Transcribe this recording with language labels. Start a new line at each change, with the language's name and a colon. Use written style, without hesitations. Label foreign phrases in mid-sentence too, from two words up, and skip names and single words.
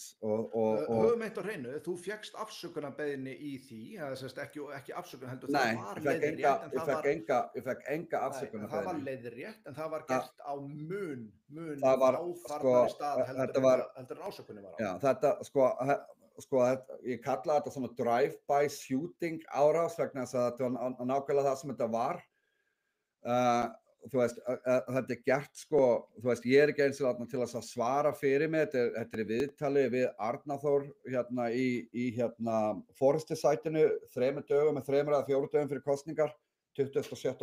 Icelandic: Höfum eitt á hreinu, þú fékkst afsökunarbeiðni í því, ekki afsökun heldur, það var leiðrétt. Ég fekk enga afsökunarbeiðni. Það var leiðrétt en það var gert á mun áfarnari stað heldur en ásökunin var á. Já, þetta, ég kalla þetta svona
English: drive-by shooting
Icelandic: árás vegna þess að þetta var nákvæmlega það sem þetta var. Þú veist, þetta gert þú veist, ég ekki eins og til að svara fyrir mig, þetta í viðtali við Arna Þór í Forystusætinu 3 dögum eða 3 eða 4 dögum fyrir kosningar 27.